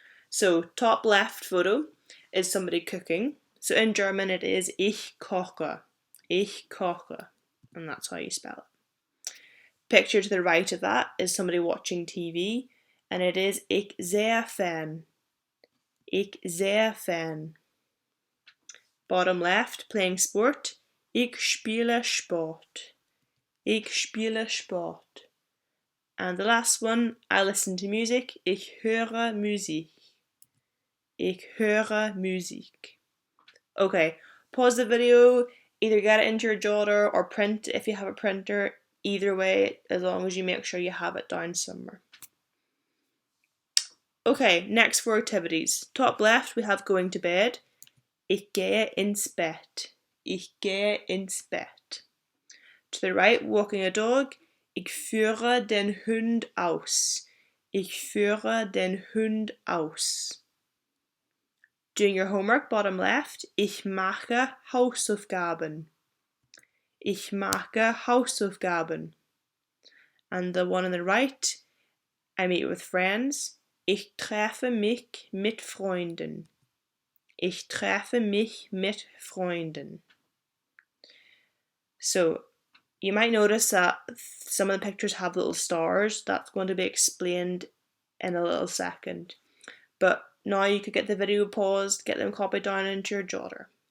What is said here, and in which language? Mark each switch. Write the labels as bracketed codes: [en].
[en] So top left photo is somebody cooking. So in German it is [de] ich koche. Ich koche. [en] And that's how you spell it. Picture to the right of that is somebody watching TV, and it is [de] ich sehe fern. Ich sehe fern. [en] Bottom left, playing sport. [de] Ich spiele Sport. Ich spiele Sport. [en] And the last one, I listen to music. [de] Ich höre Musik. Ich höre Musik. [en] Okay, pause the video, either get it into your jotter or print if you have a printer. Either way, as long as you make sure you have it down somewhere. Okay, next 4 activities. Top left, we have going to bed. [de] Ich gehe ins Bett. Ich gehe ins Bett. [en] To the right, walking a dog. [de] Ich führe den Hund aus. Ich führe den Hund aus. [en] Doing your homework, bottom left. [de] Ich mache Hausaufgaben. Ich mache Hausaufgaben. [en] And the one on the right, I meet with friends. [de] Ich treffe mich mit Freunden. Ich treffe mich mit Freunden. [en] So, you might notice that some of the pictures have little stars. That's going to be explained in a little second. But now you could get the video paused, get them copied down into your jotter.